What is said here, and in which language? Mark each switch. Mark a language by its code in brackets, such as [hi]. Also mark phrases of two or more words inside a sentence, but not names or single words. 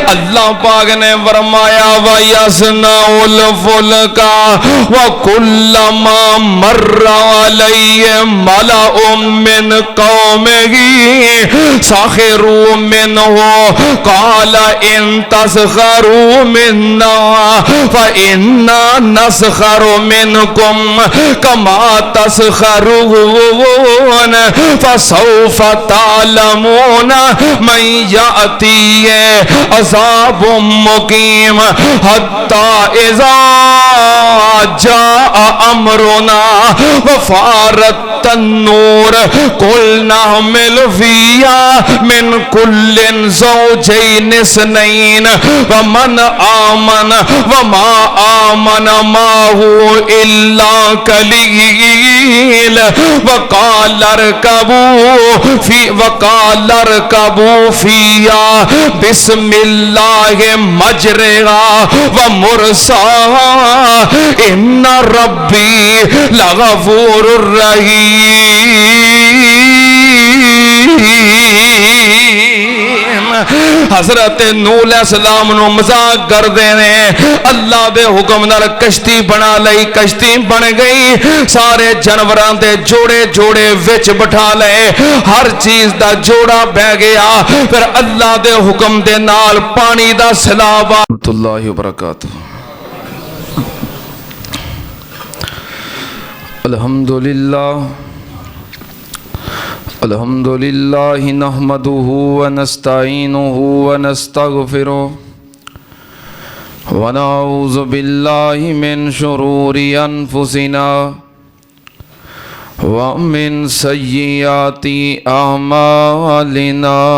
[ur] اللہ پاک نے فرمایا [ar] ويصنع الفلك وكلما مر عليه ملأ من قومه سخروا منه قال إن تسخروا منا فإنا نسخر منكم كما تسخرون فسوف تعلمون من يأتيه عذاب مقيم حتى إذا جاء أمرنا وفار التنور قلنا احمل فيها من كل زوجين اثنين ومن آمن وما آمن معه إلا قليل وقال اركبوا فيها بسم الله مجراها ومرساها إن ربي لغفور رحيم. [pa] حضرت نوح علیہ السلام نوں مذاق کردے نے اللہ دے حکم نال کشتی بنا لئی، کشتی بن گئی، سارے جانوراں دے جوڑے جوڑے وچ بٹھا لئے، ہر چیز دا جوڑا بہہ گیا. فیر اللہ دے حکم دے نال پانی دا سیلاب [ar] رحمة الله وبركاته. الحمد لله الحمد لله نحمده ونستعينه ونستغفره ونعوذ بالله من شرور أنفسنا ومن سيئات أعمالنا